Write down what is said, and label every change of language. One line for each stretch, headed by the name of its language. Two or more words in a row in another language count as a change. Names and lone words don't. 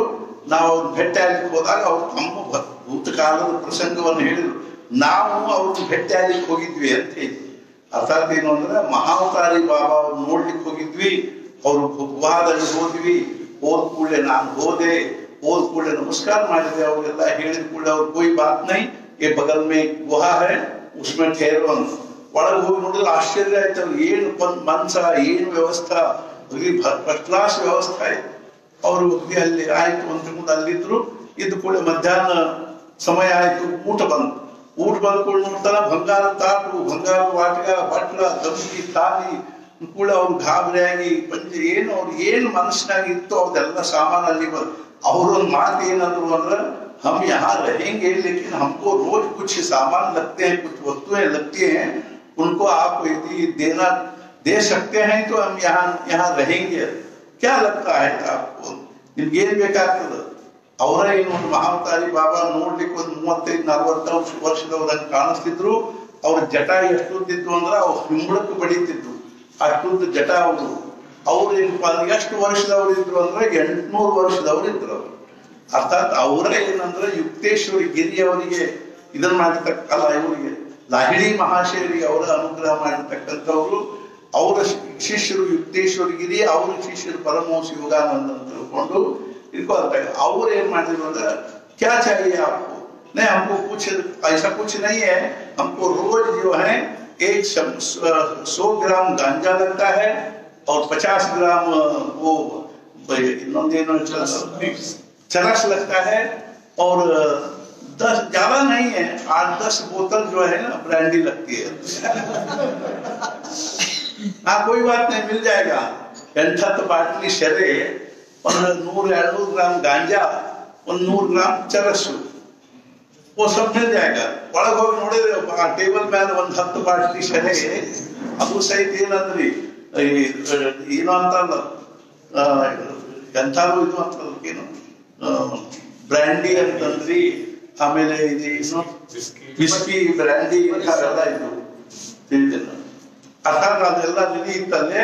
Kannada: ನಾವು ಅವ್ರನ್ನ ಭೇಟಿ ಆಗ್ಲಿಕ್ಕೆ ಹೋದಾಗ ಅವ್ರು ತಮ್ಮ ಭೂತಕಾಲದ ಪ್ರಸಂಗವನ್ನು ಹೇಳಿದ್ರು. ನಾವು ಅವ್ರನ್ನ ಭೇಟಿ ಆಗ್ಲಿಕ್ಕೆ ಹೋಗಿದ್ವಿ ಅಂತ ಹೇಳಿ. ಅರ್ಥಾತ್ ಏನು ಅಂದ್ರೆ ಮಹಾವತಾರಿ ಬಾಬಾ ಅವ್ರು ನೋಡ್ಲಿಕ್ಕೆ ಹೋಗಿದ್ವಿ. ಅವ್ರು ಗುಹಾದಲ್ಲಿ ಹೋದ್ವಿ. ಹೋದ ಕೂಡಲೇ ನಾನು ಹೋದೆ. ಹೋದ ಕೂಡಲೇ ನಮಸ್ಕಾರ ಮಾಡಿದೆ. ಅವ್ರಿಗೆಲ್ಲ ಹೇಳಿದ ಕೂಡಲೇ ಅವ್ರು
Hindi: कोई बात नहीं, ये बगल में गुहा है, उसमें ठहरो ಅಂತ.
Kannada: ಒಳಗೆ ಹೋಗಿ ನೋಡಿದ್ರೆ ಆಶ್ಚರ್ಯ ಆಯ್ತು. ಏನು ಮನ್ಸ, ಏನು ವ್ಯವಸ್ಥಾ,
English: first class
Kannada: ವ್ಯವಸ್ಥೆ ಆಯ್ತು. ಅವರು ಅಲ್ಲಿ ಆಯ್ತು ಅಂತ ಮುಂದೆ ಅಲ್ಲಿದ್ರು. ಇದ್ದು ಕೂಡ ಮಧ್ಯಾಹ್ನ ಸಮಯ ಆಯ್ತು, ಊಟ ಬಂತು. ಊಟ ಬಂದ್ಕೊಂಡು ನೋಡ್ತಾರ ಬಂಗಾರ ತಾಟು, ಬಂಗಾರ ವಾಟಗ, ಬಟ್ಲ, ತಂಗಿ, ತಾಲಿ ಕೂಡ ಅವ್ರು ಗಾಬರಿಯಾಗಿ ಪಂಚೆ ಏನು ಅವ್ರು ಏನು ಮನಸ್ಸಿನಾಗ ಇತ್ತು ಅವ್ರದೆಲ್ಲ ಸಾಮಾನು ಅಲ್ಲಿ ಬಂದು ಅವ್ರೊಂದು ಮಾತು ಏನಂದ್ರು ಅಂದ್ರೆ,
Hindi: हम यहाँ रहेंगे लेकिन हमको रोज कुछ सामान लगते हैं, कुछ वस्तुएं लगती हैं, उनको आप यदि देना दे सकते हैं तो हम यहाँ रहेंगे. क्या लगता है आपको,
Kannada: ನಿಮ್ಗೆ ಏನ್ ಬೇಕಾಗ್ತದೆ? ಅವರ ಏನು ಒಂದು ಮಹಾವತಾರಿ ಬಾಬಾ ನೋಡ್ಲಿಕ್ಕೆ ಒಂದು 35-40 ವರ್ಷದವ್ರಂಗೆ ಕಾಣಿಸ್ತಿದ್ರು. ಅವ್ರ ಜಟ ಎಷ್ಟುದ್ದಿತ್ತು ಅಂದ್ರೆ ಅವ್ರು ಹಿಂಬಳಕ್ಕೆ ಬಡಿತಿದ್ರು, ಅಷ್ಟುದ್ದ ಜಟ ಅವರು. ಅವ್ರು ಏನಪ್ಪಾ ಎಷ್ಟು ವರ್ಷದವ್ರು ಇದ್ರು ಅಂದ್ರೆ 800 ವರ್ಷದವ್ರು ಇದ್ರು ಅವರು. ಅರ್ಥಾತ್ ಅವರೇ ಏನಂದ್ರೆ ಯುಕ್ತೇಶ್ವರಿ ಗಿರಿ ಅವರಿಗೆ ಇದನ್ನ ಮಾಡಿರ್ತಕ್ಕಲ್ಲ, ಇವರಿಗೆ ಲಾಹಿಡಿ ಮಹಾಶಯರಿಗೆ ಅವರ ಅನುಗ್ರಹ ಮಾಡಿರ್ತಕ್ಕಂಥವ್ರು. ಅವರ ಶಿಷ್ಯರು ಯುಕ್ತೇಶ್ವರ ಗಿರಿ, ಅವರ ಶಿಷ್ಯರು ಪರಮಹಂಸ ಯೋಗಾನಂದ ಅಂತ ತಿಳ್ಕೊಂಡು ಇಟ್ಕೊಳ್ತಾರೆ. ಅವ್ರು ಏನ್ ಮಾಡಿದ್ರು ಅಂದ್ರೆ,
Hindi: क्या चाहिए आपको? नहीं हमको कुछ ऐसा कुछ नहीं है, हमको रोज जो है 100 ग्राम गांजा लगता है और 50 ग्राम वो चरस लगता है और 10 ज्यादा नहीं है, 8-10 बोतल जो है ना ब्रांडी लगती है. हाँ कोई बात नहीं, मिल जाएगा. 8 बाटली शरे और 100-200 ग्राम गांजा और 100 ग्राम चरस, वो सब मिल जाएगा.
Kannada: ಒಳಗೆ ಹೋಗಿ ನೋಡಿದ್ರೆ ಆ ಟೇಬಲ್ ಮೇಲೆ 10 ಬಾಟಲಿ ಶರೆ, ಅದು ಸಹಿತ ಏನಂದ್ರಿ ಏನು ಅಂತಲ್ಲ, ಎಂಥಾರು ಇದು ಅಂತಲ್ಲ, ಏನು ಬ್ರ್ಯಾಂಡಿ ಅಂತಂದ್ರಿ, ಆಮೇಲೆ ಇದು
English: whisky brandy
Kannada: ಇಂಥವೆಲ್ಲ ಇದು ಅರ್ಥಾತ್ ಅದೆಲ್ಲ ರೆಡಿ ಇತ್ತಲ್ಲೇ.